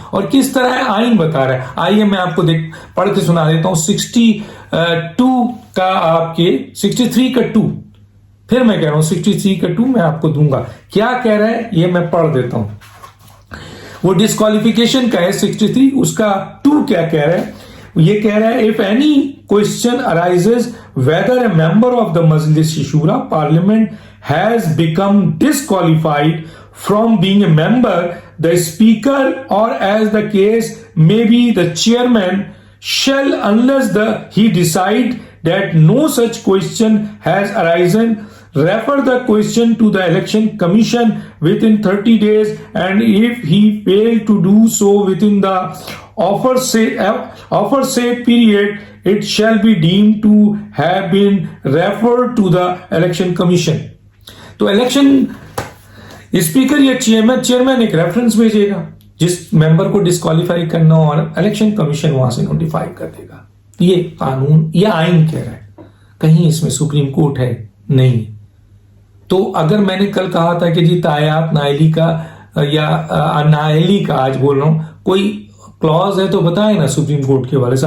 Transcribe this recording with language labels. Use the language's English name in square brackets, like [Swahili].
[Urdu] اور کس طرح آئین بتا رہا ہے، آئیے میں آپ کو پڑھ کے سنا دیتا ہوں. 62 کا آپ کے 63 کا 2، پھر میں کہہ رہا ہوں 63 کا 2 میں آپ کو دوں گا. کیا کہہ رہا ہے یہ میں پڑھ دیتا ہوں. وہ ڈسکوالیفیکیشن کا ہے 63، اس کا 2 کیا کہہ رہا ہے. یہ کہہ رہا ہے [English] if any question arises whether a member of the Majlis Shura Parliament has become disqualified from being a member, the speaker or as the case may be the chairman shall, unless he decide that no such question has arisen, refer the question to the election commission within 30 days, and if he fail to do so within the aforesaid period, it shall be deemed to have been referred to the election commission. [Urdu] تو election speaker یا chairman ایک reference بھیجے گا جس ممبر کو disqualify کرنا ہو، اور election commission وہاں سے نوٹیفائی کر دے گا. یہ قانون، یہ آئین کہہ رہا ہے، کہیں اس میں سپریم کورٹ ہے نہیں. تو اگر میں نے کل کہا تھا کہ جی تایات نااہلی کا یا نااہلی کا، آج بول رہا ہوں کوئی کلوز ہے تو بتائیں نا سپریم کورٹ کے حوالے سے.